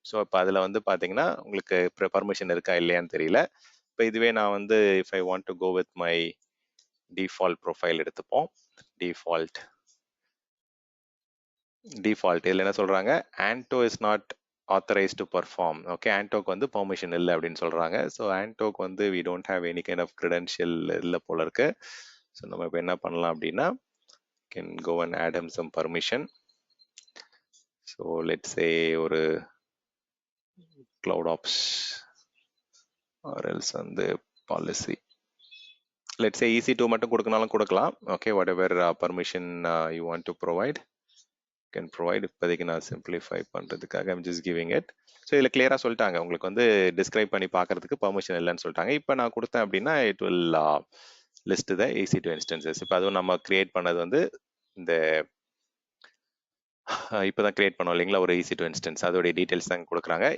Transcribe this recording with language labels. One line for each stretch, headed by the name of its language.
Tamil: So இப்போ அதில் வந்து பார்த்தீங்கன்னா உங்களுக்கு பர்மிஷன் இருக்கா இல்லையான்னு தெரியல. இப்போ இதுவே நான் வந்து
English: if I want to go with my default profile
Tamil: எடுத்துப்போம். டிஃபால்ட் இதில் என்ன சொல்கிறாங்க, ஆண்டோ
English: Is not authorized to perform.
Tamil: Okay, ஆண்டோக்கு வந்து பெர்மிஷன் இல்லை அப்படின்னு சொல்றாங்க.
English: so
Tamil: ஆண்டோக்கு வந்து
English: we don't have any kind of credential
Tamil: இல்லை போல இருக்கு.
English: so
Tamil: நம்ம இப்போ என்ன பண்ணலாம் அப்படின்னா
English: can go and add him some permission. So let's say ஒரு cloud ops or else வந்து policy, let's say EC2
Tamil: மட்டும் கொடுக்கனாலும் கொடுக்கலாம்.
English: Okay, whatever permission you want to provide can provide.
Tamil: இப்போதைக்கு நான் சிம்பிளிஃபை பண்ணுறதுக்காக
English: I'm just giving it.
Tamil: So இதில் கிளியராக சொல்லிட்டாங்க உங்களுக்கு வந்து டிஸ்கிரைப் பண்ணி பார்க்கறதுக்கு பர்மிஷன் இல்லைன்னு சொல்லிட்டாங்க. இப்போ நான் கொடுத்தேன் அப்படின்னா
English: It will list the EC2 instances.
Tamil: இப்போ அதுவும் நம்ம கிரியேட் பண்ணது வந்து இந்த இப்போதான் கிரியேட் பண்ணோம் இல்லைங்களா ஒரு EC2 இன்ஸ்டன்ஸ், அதோடைய டீட்டெயில்ஸ் தான் கொடுக்குறாங்க.